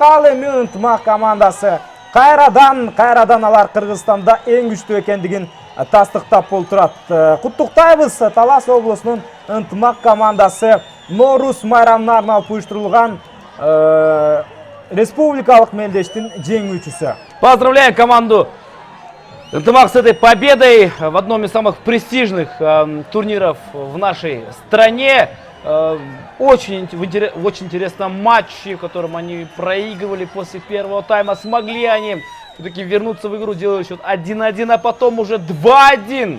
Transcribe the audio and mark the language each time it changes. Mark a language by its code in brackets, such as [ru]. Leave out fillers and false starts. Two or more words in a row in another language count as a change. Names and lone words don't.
[ky] Ал эми Ынтымак командасы кайрадан алар Кыргызстанда эң күчтүү экендигин тастыктап болтурат. Куттуктайбыз, Талас облусунун Ынтымак командасы Норус майрамына арналып уюштурулган республикалык мелдештин жеңүүчүсү. [ru] Поздравляем команду Ынтымак с этой победой в одном из самых престижных турниров в нашей стране. Очень интересном матче, в котором они проигрывали после первого тайма. Смогли они все-таки вернуться в игру, делали счет 1-1, а потом уже 2-1.